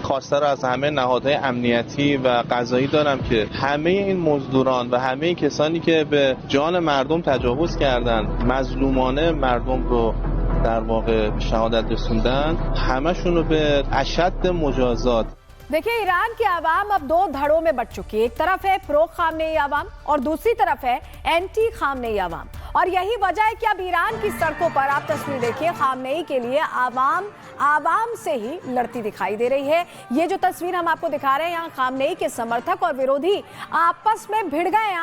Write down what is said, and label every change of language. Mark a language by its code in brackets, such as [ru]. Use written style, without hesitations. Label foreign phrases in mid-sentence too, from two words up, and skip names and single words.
[fa] خواستار از همه نهادهای امنیتی و قضایی دارم که همه این مزدوران و همه کسانی که به جان مردم تجاوز کردن، مظلومانه مردم رو در واقع شهادت رساندن همشون رو به اشد مجازات. [hi] देखिए, ईरान की आवाम अब दो धड़ों में बट चुकी है। एक तरफ है प्रो खामनेई आवाम और दूसरी तरफ है एंटी खामनेई आवाम। और यही वजह है कि अब ईरान की सड़कों पर आप तस्वीर देखिए, खामनेई के लिए आवाम से ही लड़ती दिखाई दे रही है। ये जो तस्वीर हम आपको दिखा रहे हैं, यहाँ खामनेई के समर्थक और विरोधी आपस में भिड़ गए हैं।